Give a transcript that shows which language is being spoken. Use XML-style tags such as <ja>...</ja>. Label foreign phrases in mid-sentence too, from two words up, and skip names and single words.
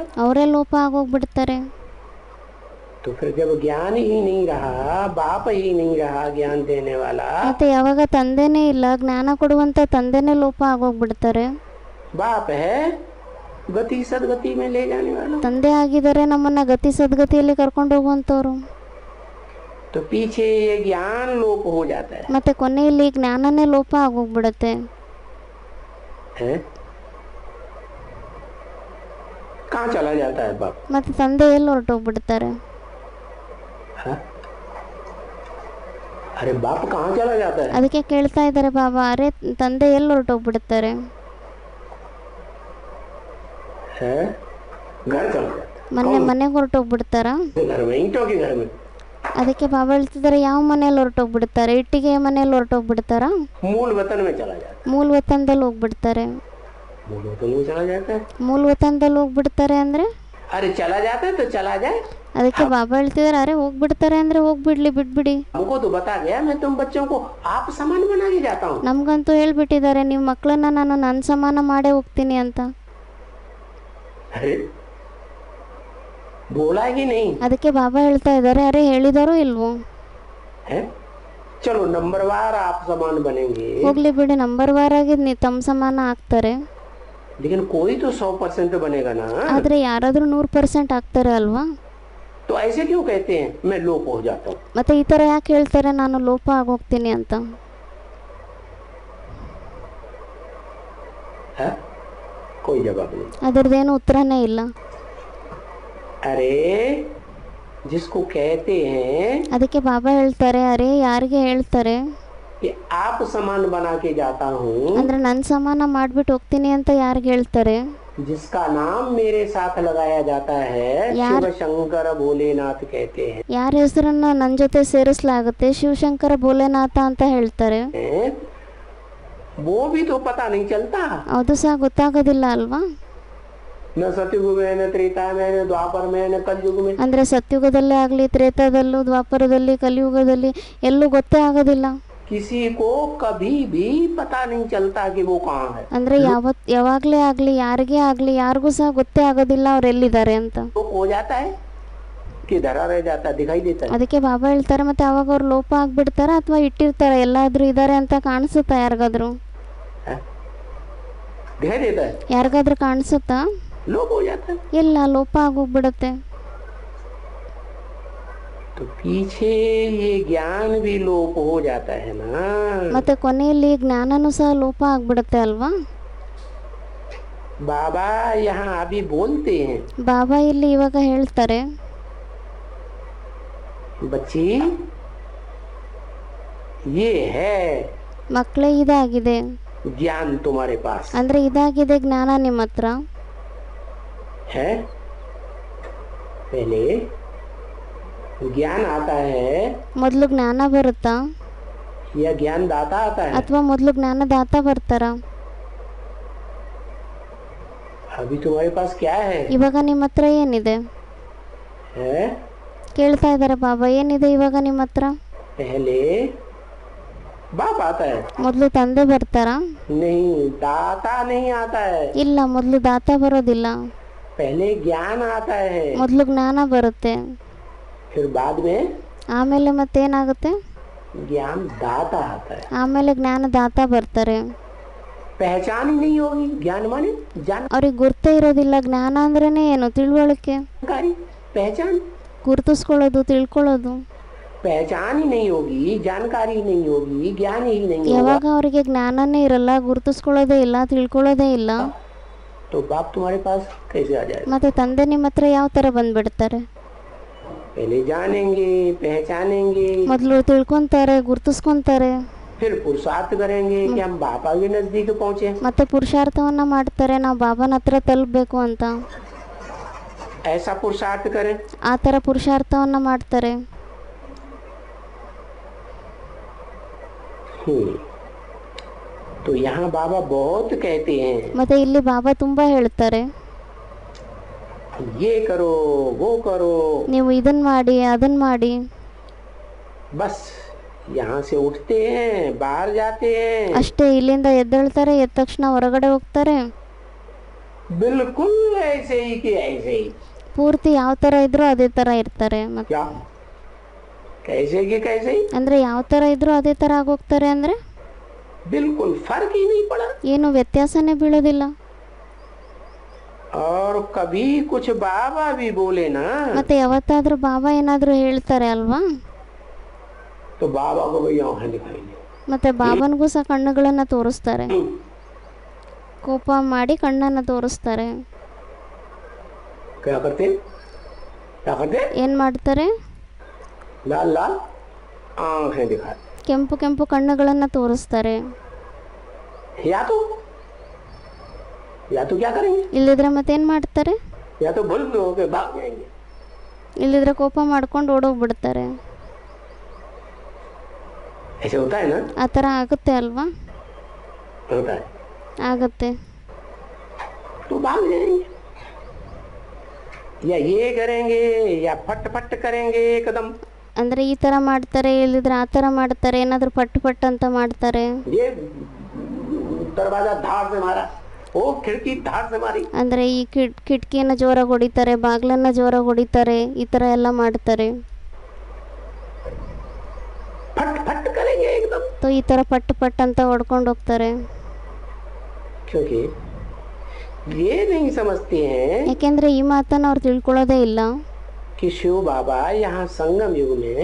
<kn>ಅವರೇ ಲೋಪ ಆಗೋಗ್ಬಿಡ್ತಾರೆ.</kn> <hi>तो फिर जब ज्ञान ही नहीं रहा, बाप ही नहीं रहा ज्ञान देने वाला,</hi> <kn>ಮತ್ತೆ ಯಾವಾಗ ತಂದೆನೇ ಇಲ್ಲ, ಜ್ಞಾನ ಕೊಡುವಂತ ತಂದೆನೇ ಲೋಪ ಆಗೋಗ್ಬಿಡ್ತಾರೆ.</kn> <hi>बाप है गति सदगति में ले जाने वाला।</hi> <kn>ತಂದೆ ಆಗಿದ್ದಾರೆ, ನಮ್ಮನ್ನ ಗತಿ ಸದ್ಗತಿಯಲ್ಲಿ ಕರ್ಕೊಂಡು ಹೋಗುವಂಥವ್ರು.</kn> <hi>तो पीछे ये ज्ञान लोप हो जाता है,</hi> <kn>ಮತ್ತೆ ಕೊನೆಯಲ್ಲಿ ಜ್ಞಾನನೇ ಲೋಪ ಆಗೋಗ್ಬಿಡತ್ತೆ.</kn> <hi>कहाँ चला जाता है बाप?</hi> <kn>ಮತ್ತೆ ತಂದೆ ಎಲ್ಲಿ ಹೊರಟೋಗ್ಬಿಡ್ತಾರೆ?</kn> <hi>अरे बाप कहाँ चला जाता है?</hi> <kn>ಅದಕ್ಕೆ ಕೇಳ್ತಾ ಇದ್ದಾರೆ ಬಾಬಾ, ಅರೆ ತಂದೆ ಎಲ್ಲಿ ಹೊರಟೋಗ್ಬಿಡ್ತಾರೆ?</kn> <hi>घर चला जाता है,</hi> <kn>ಮನೆಗೆ ಹೊರಟೋಗ್ಬಿಡ್ತಾರ?</kn> <hi>घर में, ईंटों के घर में।</hi> <kn>ಅದಕ್ಕೆ ಬಾಬಾ ಹೇಳ್ತಿದ್ದಾರೆ, ಯಾವ ಮನೆಯಲ್ಲಿ ಹೊರಟೋಗ್ಬಿಡ್ತಾರೆ? ಇಟ್ಟಿಗೆ ಮನೆಯಲ್ಲಿ ಹೊರಟೋಗ್ಬಿಡ್ತಾರ?</kn> <hi>मूल वतन में चला जाता है।</hi> <kn>ಮೂಲ ವತನದಲ್ಲಿ ಹೋಗ್ಬಿಡ್ತಾರೆ.</kn> <hi>मूल वतन में चला जाता है।</hi> <kn>ಮೂಲ ವತನದಲ್ಲಿ ಹೋಗ್ಬಿಡ್ತಾರೆ ಅಂದ್ರೆ?</kn> <hi>अरे चला जाता है तो चला जाए।</hi> <kn>ಅದಕ್ಕೆ ಬಾಬಾ ಹೇಳ್ತಿದ್ದಾರೆ, ಅರೆ ಹೋಗ್ಬಿಡ್ತಾರೆ ಅಂದ್ರೆ ಹೋಗ್ಬಿಡ್ಲಿ, ಬಿಟ್ಬಿಡಿ.</kn> <hi>हमको तो बता गया, मैं तुम बच्चों को आप समान बना के जाता हूँ।</hi> <kn>ನಮ್ಗಂತೂ ಹೇಳ್ಬಿಟ್ಟಿದ್ದಾರೆ, ನೀವು ಮಕ್ಕಳನ್ನ ನಾನು ನನ್ನ ಸಮಾನ ಮಾಡೇ ಹೋಗ್ತೀನಿ ಅಂತ.</kn> <hi>अरे बोला ही नहीं</hi> <kn>ಅದಕ್ಕೆ ಬಾಬಾ ಹೇಳ್ತಾ ಇದ್ದಾರೆ, ಅರೆ ಹೇಳಿದಾರೋ ಇಲ್ವೋ?</kn> <hi>है? चलो नंबरवार आप समान बनेंगे,</hi> <kn>ಹೋಗ್ಲಿ ಬಿಡಿ, ನಂಬರ್ ವಾರ್ ಆಗಿ ತಮ್ಮ ಸಮಾನ ಆಗ್ತಾರೆ.</kn> <hi>लेकिन कोई तो 100% बनेगा ना।</hi> <kn>ಆದ್ರೆ ಯಾರಾದ್ರೂ 100% ಆಗ್ತಾರೆ ಅಲ್ವಾ?</kn> <hi>तो ऐसे क्यों कहते हैं मैं लोप हो जाता हूँ?</hi> <kn>ಮತ್ತೆ ಈ ತರ ಯಾಕೆ ಹೇಳ್ತಾರೆ ನಾನು ಲೋಪ ಆಗೋಗ್ತೀನಿ ಅಂತ?</kn> <hi>है? कोई जवाब नहीं।</hi> <kn>ಅದರದೇನು ಉತ್ತರನೇ ಇಲ್ಲ.</kn> <hi>अरे जिसको कहते हैं</hi> <kn>ಅದಕ್ಕೆ ಬಾಬಾ ಹೇಳ್ತಾರೆ, ಅರೆ ಯಾರಿಗೆ ಹೇಳ್ತಾರೆ</kn> <hi>कि आप समान बना के जाता हूँ,</hi> <kn>ಅಂದ್ರೆ ನನ್ನ ಸಮಾನ ಮಾಡ್ಬಿಟ್ಟು ಹೋಗ್ತೀನಿ ಅಂತ ಯಾರಿಗೆ ಹೇಳ್ತಾರೆ?</kn> <hi>जिसका नाम मेरे साथ लगाया जाता है शिव शंकर भोलेनाथ कहते हैं।</hi> <kn>ಯಾರ ಹೆಸರನ್ನ ನನ್ನ ಜೊತೆ ಸೇರಿಸಲಾಗುತ್ತೆ? ಶಿವಶಂಕರ ಭೋಲೆನಾಥ ಅಂತ ಹೇಳ್ತಾರೆ.</kn> <hi>वो भी तो पता नहीं चलता।</hi> <kn>ಅದು ಸಹ ಗೊತ್ತಾಗೋದಿಲ್ಲ ಅಲ್ವಾ?</kn> <hi>न सतयुग में, न त्रेता में, न द्वापर में, न कलयुग में।</hi> <kn>ಅಂದ್ರೆ ಸತ್ಯುಗದಲ್ಲೇ ಆಗ್ಲಿ, ತ್ರೇತಾದಲ್ಲೂ, ದ್ವಾಪರದಲ್ಲಿ, ಕಲಿಯುಗದಲ್ಲಿ ಎಲ್ಲೂ ಗೊತ್ತೇ ಆಗೋದಿಲ್ಲ.</kn> <hi>किसी को कभी भी पता नहीं चलता कि वो कहाँ है।</hi> <kn>ಅಂದ್ರೆ ಯಾವಾಗ್ಲೇ ಆಗ್ಲಿ, ಯಾರಿಗೇ ಆಗ್ಲಿ, ಯಾರಿಗೂ ಸಹ ಗೊತ್ತೇ ಆಗೋದಿಲ್ಲ ಅವ್ರು ಎಲ್ಲಿದ್ದಾರೆ ಅಂತ.</kn> <hi>तो हो जाता है कि धरा रह जाता है, दिखाई देता है।</hi> <kn>ಅದಕ್ಕೆ ಬಾಬಾ ಹೇಳ್ತಾರೆ, ಮತ್ತೆ ಅವಾಗ ಅವ್ರು ಲೋಪ ಆಗ್ಬಿಡ್ತಾರ ಅಥವಾ ಇಟ್ಟಿರ್ತಾರ, ಎಲ್ಲಾದ್ರೂ ಇದಾರೆ ಅಂತ ಕಾಣಿಸುತ್ತಾ ಯಾರಿಗಾದ್ರೂ?</kn> <hi>दिखाई देता है,</hi> <kn>ಯಾರಿಗಾದ್ರೂ ಕಾಣಿಸುತ್ತಾ?</kn> <hi>लोप हो जाता है।</hi> <kn>ಇಲ್ಲ, ಲೋಪ ಆಗೋಗ್ಬಿಡುತ್ತೆ.</kn> <hi>तो पीछे ये ज्ञान भी लोप हो जाता है ना।</hi> <kn>ಮತ್ತೆ ಕೊನೆಯಲ್ಲಿ ಜ್ಞಾನನೂ ಸಹ ಲೋಪ ಆಗ್ಬಿಡುತ್ತೆ ಅಲ್ವಾ?</kn> <hi>बाबा यहाँ अभी बोलते हैं,</hi> <kn>ಬಾಬಾ ಇಲ್ಲಿ ಇವಾಗ ಹೇಳ್ತಾರೆ,</kn> <hi>बच्ची ये है</hi> <kn>ಮಕ್ಕಳೇ ಇದಾಗಿದೆ</kn> <hi>ज्ञान तुम्हारे पास</hi> <kn>ಅಂದ್ರೆ ಇದಾಗಿದೆ ಜ್ಞಾನ ನಿಮ್ಮ ಹತ್ರ</kn> <hi>है। पहले ज्ञान आता है</hi> <kn>ಮೊದಲು ಜ್ಞಾನ ಬರುತ್ತಾ</kn> <hi>या ज्ञान दाता आता है?</hi> <kn>ಅಥವಾ ಮೊದಲು ಜ್ಞಾನದಾತ ಬರ್ತಾರ?</kn> <hi>अभी तुम्हारे पास क्या है?</hi> <kn>ಇವಾಗ ನಿಮ್ಮ ಹತ್ರ ಏನಿದೆ?</kn> <hi>है?</hi> <kn>ಕೇಳ್ತಾ ಇದ್ದಾರೆ ಬಾಬಾ, ಏನಿದೆ ಇವಾಗ ನಿಮ್ಮ ಹತ್ರ?</kn> <hi>पहले बाप आता है।</hi> <kn>ಮೊದಲು ತಂದೆ ಬರ್ತಾರ?</kn> <hi>नहीं, दाता नहीं आता है।</hi> <kn>ಇಲ್ಲ, ಮೊದಲು ದಾತ ಬರೋದಿಲ್ಲ.</kn> <hi>पहले ज्ञान आता है,</hi> <kn>ಮೊದಲು ಜ್ಞಾನ ಬರುತ್ತೆ,</kn> <hi>फिर बाद में</hi> <kn>ಆಮೇಲೆ ಮತ್ತೇನಾಗುತ್ತೆ?</kn> <hi>ज्ञान दाता आता है।</hi> <kn>ಆಮೇಲೆ ಜ್ಞಾನದಾತ ಬರ್ತಾರೆ.</kn> <hi>पहचान ही नहीं होगी। ज्ञान माने जानकारी,</hi> <kn>ಅವ್ರಿಗೆ ಗುರ್ತೇ ಇರೋದಿಲ್ಲ. ಜ್ಞಾನ ಅಂದ್ರೇನೆ ಏನು? ತಿಳುವಳಿಕೆ,</kn> <hi>पहचान।</hi> <kn>ಗುರುತಿಸ್ಕೊಳ್ಳೋದು, ತಿಳ್ಕೊಳ್ಳೋದು.</kn> <hi>पहचान ही नहीं होगी, जानकारी नहीं होगी, ज्ञान ही नहीं</hi> <kn>ಯಾವಾಗ</kn> <hi>होगा,</hi> <kn>ಅವರಿಗೆ ಜ್ಞಾನನೇ ಇರಲ್ಲ, ಗುರುತಿಸ್ಕೊಳ್ಳೋದೇ ಇಲ್ಲ, ತಿಳ್ಕೊಳ್ಳೋದೇ ಇಲ್ಲ,</kn> <hi>तो बाप तुम्हारे पास कैसे आ जाएगा?</hi> <kn>ಮತ್ತೆ ತಂದೆ ನಿಮ್ಮ ಹತ್ರ ಯಾವ ತರ ಬಂದ್ಬಿಡ್ತಾರೆ?</kn> <hi>पहले जानेंगे, पहचानेंगे,</hi> <kn>ಮೊದಲು ತಿಳ್ಕೊಂತಾರೆ, ಗುರುತಿಸ್ಕೊಂತಾರೆ,</kn> <hi>फिर पुरुषार्थ करेंगे कि हम बाबा के नजदीक पहुंचे।</hi> <kn>ಮತ್ತೆ ಪುರುಷಾರ್ಥವನ್ನ ಮಾಡ್ತಾರೆ, ನಾವು ಬಾಬಾನ ಹತ್ರ ತಲುಪಬೇಕು ಅಂತ.</kn> <hi>ऐसा पुरुषार्थ करें।</hi> <kn>ಆ ತರ ಪುರುಷಾರ್ಥವನ್ನ ಮಾಡ್ತಾರೆ.</kn> <hi>तो यहाँ बाबा बहुत कहते हैं,</hi> <kn>ಮತ್ತೆ ಇಲ್ಲಿ ಬಾಬಾ ತುಂಬಾ ಹೇಳ್ತಾರೆ,</kn> <hi>ये करो, वो करो,</hi> <kn>ನೀವು ಇದನ್ ಮಾಡಿ, ಅದನ್ ಮಾಡಿ.</kn> <hi>बस यहाँ से उठते हैं, बाहर जाते हैं,</hi> <kn>ಅಷ್ಟೇ, ಇಲ್ಲಿಂದ ಎದ್ದೇಳ್ತಾರೆ, ಎದ್ದ ತಕ್ಷಣ ಹೊರಗಡೆ ಹೋಗ್ತಾರೆ.</kn> <hi>बिल्कुल ऐसे ही कि ऐसे ही।</hi> <kn>ಪೂರ್ತಿ ಯಾವ ತರ ಇದ್ರು ಅದೇ ತರ ಇರ್ತಾರೆ. ಮತ್ತೆ</kn> <hi>क्या कैसे कि कैसे ही?</hi> <kn>ಅಂದ್ರೆ ಯಾವ ತರ ಇದ್ರು ಅದೇ ತರ ಆಗೋಗ್ತಾರೆ. ಅಂದ್ರೆ</kn> <hi>बिल्कुल फर्क ही नहीं पड़ा।</hi> <kn>ಏನು ವ್ಯತ್ಯಾಸನೇ ಬೀಳೋದಿಲ್ಲ.</kn> <hi>और कभी कुछ बाबा भी बोले ना</hi> <kn>ಮತ್ತೆ ಯಾವತ್ತಾದ್ರೂ ಬಾಬಾ ಏನಾದರೂ ಹೇಳ್ತಾರೆ ಅಲ್ವಾ,</kn> <hi>तो बाबा को भी आंखें दिखाएंगे।</hi> <kn>ಮತ್ತೆ ಬಾಬನಿಗೂ ಸಹ ಕಣ್ಣುಗಳನ್ನು ತೋರಿಸ್ತಾರೆ, ಕೋಪ ಮಾಡಿ ಕಣ್ಣನ್ನು ತೋರಿಸ್ತಾರೆ.</kn> <hi>क्या करते क्या करते</hi> <kn>ಏನು ಮಾಡ್ತಾರೆ?</kn> <hi>लाल लाल आंखें दिखाते,</hi> <kn>ಕೆಂಪು ಕೆಂಪು ಕಣ್ಣುಗಳನ್ನು ತೋರಿಸ್ತಾರೆ.</kn> <hi>या तो क्या करेंगे,</hi> <kn>ಇಲ್ಲಿದ್ರೆ ಮತ್ತೇನು ಮಾಡ್ತಾರೆ?</kn> <hi>या तो भूल के भाग जाएंगे।</hi> <kn>ಇಲ್ಲಿದ್ರೆ ಕೋಪ ಮಾಡ್ಕೊಂಡು ಓಡೋಗ್ಬಿಡ್ತಾರೆ.</kn> <hi>ऐसे होता है ना,</hi> <kn>ಆ ಥರ ಆಗುತ್ತೆ ಅಲ್ವಾ?</kn> <hi>होता है</hi> <kn>ಆಗುತ್ತೆ.</kn> <hi>तो भाग जाएंगे, या ये करेंगे या फट फट करेंगे एकदम।</hi> <kn>ಅಂದರೆ ಈ ಥರ ಮಾಡ್ತಾರೆ, ಇಲ್ಲಿದ್ರೆ ಆ ಥರ ಮಾಡ್ತಾರೆ, ಏನಾದರೂ ಪಟ್ಟು ಪಟ್ಟು ಅಂತ ಮಾಡ್ತಾರೆ.</kn> <hi>ये दरवाजा धार से मारा, ओ खिड़की धार से मारी,</hi> <kn>ಅಂದರೆ ಈ ಕಿಟಕಿಯನ್ನು ಜೋರಾಗಿ ಹೊಡಿತಾರೆ, ಬಾಗಿಲನ್ನು ಜೋರಾಗಿ ಹೊಡಿತಾರೆ, ಈ ಥರ ಎಲ್ಲ ಮಾಡ್ತಾರೆ.</kn> <hi>फट फट करेंगे एकदम।</hi> <kn>तो ಈ ಥರ ಪಟ್ಟು ಪಟ್ಟು ಅಂತ ಹೊಡ್ಕೊಂಡು ಹೋಗ್ತಾರೆ.</kn> <hi>क्योंकि ये नहीं समझते हैं</hi> <kn>ಯಾಕೆಂದರೆ ಈ ಮಾತನ್ನು ಅವ್ರು ತಿಳ್ಕೊಳ್ಳೋದೇ ಇಲ್ಲ.</kn> <hi>कि शिव बाबा यहाँ संगम युग में</hi>